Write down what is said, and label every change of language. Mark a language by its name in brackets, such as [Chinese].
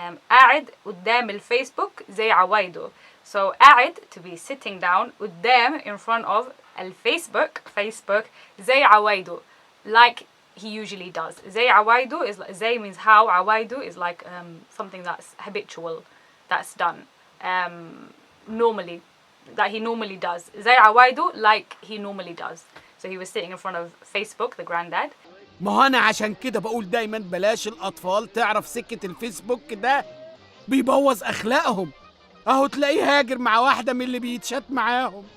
[Arabic] قاعد قدام الفيسبوك زي عوايده. [English] So قاعد, to be sitting down, قدام, in front of الفيسبوك, Facebook, [Arabic] زي عوايده, [English] like he usually does. [Arabic] زي عوايده [English] is like, زي means how, عوايده is like something that's habitual, that's done normally, that he normally does. [Arabic] زي عوايده, [English] like he normally does. So he was sitting in front of Facebook, the granddad. [Arabic] ما هو أنا عشان كده بقول دايما بلاش الأطفال تعرف سكة الفيسبوك ده بيبوظ أخلاقهم. أهو تلاقيه هاجر مع واحدة من اللي بيتشات معاهم.